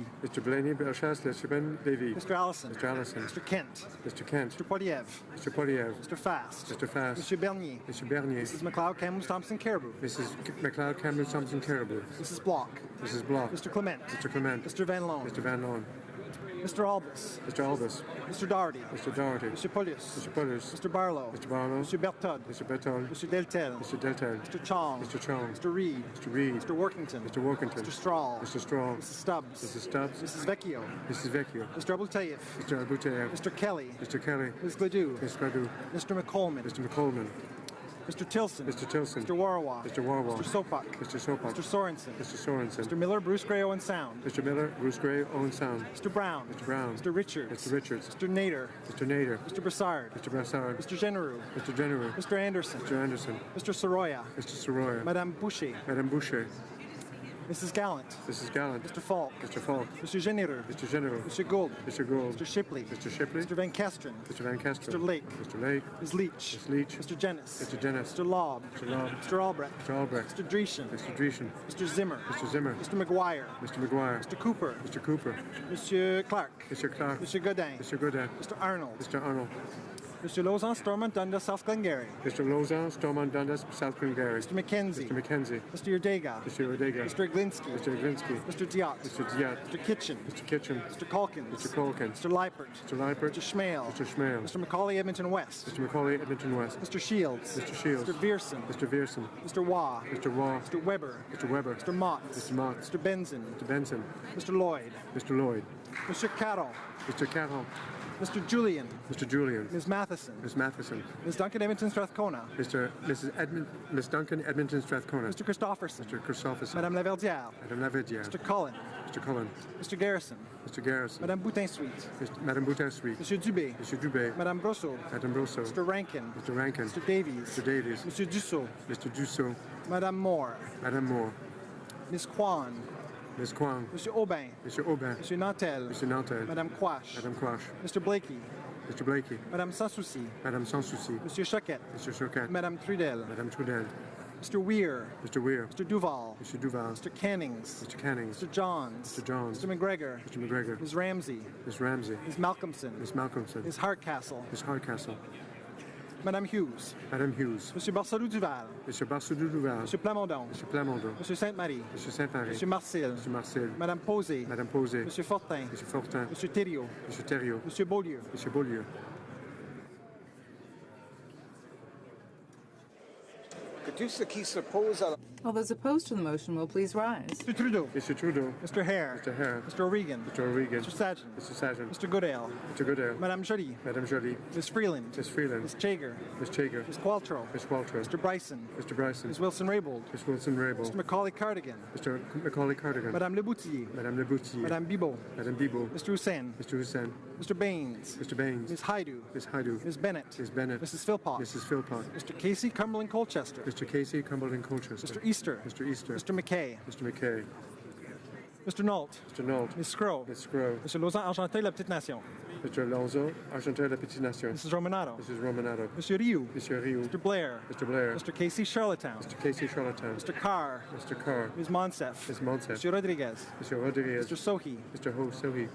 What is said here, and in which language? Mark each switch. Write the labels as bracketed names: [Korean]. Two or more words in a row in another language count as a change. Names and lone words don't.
[English] Mr. Blaney Berchas Levy. Mr. Allison. Mr. Allison. Mr. Kent. Mr. Kent. Mr. Poiliev. Mr. Poiliev. Mr. Fast. Mr. Fast. Mr. Bernier. Mr. Bernier. Mrs. McLeod Campbell Thompson Caribou. Mrs. McLeod Campbell Thompson Caribou. Mrs. Block. Mrs. Block. Mr. Clement. Mr. Clement. Mr. Van Loan. Mr. Van Loan. Mr. Albus. Mr. Albus. Mr. Doherty. Mr. Doherty. Mr. Polius. Mr. Polius. Mr. Barlow. Mr. Barlow. Mr. Bertod. Mr. Bertol. Mr. Deltel. Mr. Deltel. Mr. Chong. Mr. Chong. Mr. Reed. Mr. Reed. Mr. Workington. Mr. Workington. Mr. Strahl. Mr. Strahl. Mrs. Stubbs. Mrs. Stubbs. Mrs. Vecchio. Mrs. Vecchio. Mr. Abutayev. Mr. Abutayev. Mr. Kelly. Mr. Kelly. Ms. Gladue. Ms. Gladue. Mr. McColman. Mr. McColman. Mr. Tilson. Mr. Tilson. Mr. Warwa. Mr. Warwa. Mr. Sopak. Mr. Sopak. Mr. Sorensen. Mr. Sorensen. Mr. Miller, Bruce Gray, Owen Sound. Mr. Miller, Bruce Gray, Owen Sound. Mr. Brown. Mr. Brown. Mr. Richards. Mr. Richards. Mr. Nader. Mr. Nader. Mr. Brassard. Mr. Brassard. Mr. Generou. Mr. General. Mr. Anderson. Mr. Anderson. Mr. Soroya. Mr. Soroya. Madame Boucher. Madame Boucher. Mrs. Gallant. Mrs. Gallant. Mr. Falk. Mr. Falk. Mr. Genereux. Mr. General. Mr. Gould. Mr. Gould. Mr. Shipley. Mr. Shipley. Mr. Van Kesteren. Mr. Van Kesteren. Mr. Lake. Mr. Lake. Ms. Leach. Ms. Leach. Mr. Jennis. Mr. Jennis. Mr. Lobb. Mr. Lobb. Mr. Albrecht. Mr. Albrecht. Mr. Dreeshen. Mr. Dreeshen. Mr. Zimmer. Mr. Zimmer. Mr. McGuire. Mr. McGuire. Mr. Cooper. Mr. Cooper. Monsieur Clark. Mr. Clark. Mr. Godin. Mr. Godin. Mr. Arnold. Mr. Arnold. Mr. Lozan, Stormont, Dundas, South Glengarry. Mr. Lozan, Stormont, Dundas, South Glengarry. Mr. McKenzie. Mr. McKenzie. Mr. Urdega. Mr. Odega. Mr. Iglinski. Mr. Iglinski. Mr. Diot. Mr. Diat. Mr. Kitchen. Mr. Kitchen. Mr. Calkins. Mr. Colkin. Mr. Liepert. Mr. Liepert. Mr. Schmale. Mr. Schmale. Mr. Macaulay, Edmonton West. Mr. Macaulay, Edmonton West. Mr. Shields. Mr. Shields. Mr. Vierson. Mr. Vierson. Mr. Waugh. Mr. Waugh. Mr. Weber. Mr. Weber. Mr. Mott. Mr. Mott. Mr. Benson. Mr. Benson. Mr. Lloyd. Mr. Lloyd. Mr. Carroll. Mr. Carroll. Mr. Julian. Mr. Julian. Ms. Matheson. Ms. Matheson. Ms. Duncan, Edmonton, Strathcona. Ms. Duncan, Edmonton, Strathcona. Mr. Christopherson. Mr. Christopherson. Madame Laverdière. Madame Laverdière. Mr. Cullen. Mr. Cullen. Mr. Garrison. Mr. Garrison. Madame Boutin-Suite. Madame Boutin-Suite. Monsieur Dubé. Mr. Dubé. Madame Brosseau. Madame Brosseau. Mr. Rankin. Mr. Rankin. Mr. Davies. Mr. Davies. Monsieur Dussault. Mr. Dussault. Madame Moore. Madame Moore. Ms. Kwan. Ms. Kwang. Monsieur Aubin. Mr. Aubin. Monsieur Nantel. Mr. Nantel. Madame Quash. Madame Quash. Mr. Blakey. Mr. Blakey. Madame Sansouci. Madame Sansouci. Monsieur Choquette. Mr. Choquette. Madame Trudel. Madame Trudel. Mr. Weir. Mr. Weir. Mr. Duval. Mr. Duval. Mr. Cannings. Mr. Cannings. Mr. Johns. Mr. Johns. Mr. McGregor. Mr. McGregor. Ms. Ramsey. Ms. Ramsey. Ms. Malcolmson. Ms. Malcolmson. Ms. Hardcastle. Ms. Hardcastle. Madame Hughes. Madame Hughes. Monsieur Barcelou Duval. Mr. Barcelou Duval. Monsieur Plamondon. Mr. Plamondon. Monsieur Sainte-Marie. Mr. Saint-Marie. Monsieur Marcel. Mr. Marcel. Madame Posé. Madame Posé. Monsieur Fortin. Monsieur Fortin. Monsieur Thériault. Monsieur Thériault. Monsieur Beaulieu. Monsieur Beaulieu. All those opposed to the motion will please rise. Mr. Trudeau. Mr. Trudeau. Mr. Hare. Mr. Hare. Mr. O'Regan. Mr. O'Regan. Mr. Sargent. Mr. Sargent. Mr. Goodale. Mr. Goodale. Madame Joly. Madame Joly. Ms. Freeland. Ms. Freeland. Ms. Chager. Ms. Chager. Ms. Qualtrough. Ms. Qualtrough. Mr. Bryson. Mr. Bryson. Ms. Wilson-Raybould. Ms. Wilson-Raybould. Mr. Macaulay Cardigan. Mr. Macaulay Cardigan. Madame Leboutillier. Madame Leboutillier. Madame Bibot. Madame Bibot. Mr. Hussein. Mr. Hussein. Mr. Baines. Mr. Baines. Ms. Haidu. Ms. Haidu. Ms. Bennett. Ms. Bennett. Mrs. Philpott. Mrs. Philpott. Mr. Casey Cumberland Colchester. Mr. Casey Cumberland Colchester. Mr. Easter. Mr. Easter. Mr. McKay. Mr. McKay. Mr. Nault. Mr. Nault. Ms. Scrow. Ms. Scrow. Mr. Lausanne Argentin, La Petite Nation. Mr. Alonso, Argentin, La Petite Nation. Mrs. Romanato. Mrs. Romanato. Monsieur Rioux. Monsieur Rioux. Mr. Blair. Mr. Blair. Mr. Casey Charlottetown. Mr. Casey Charlottetown. Mr. Carr. Mr. Carr. Ms. Monsef. Ms. Monsef. Monsieur Rodriguez. Mr. Rodriguez. Mr. Sohi. Mr. Ho Sohi.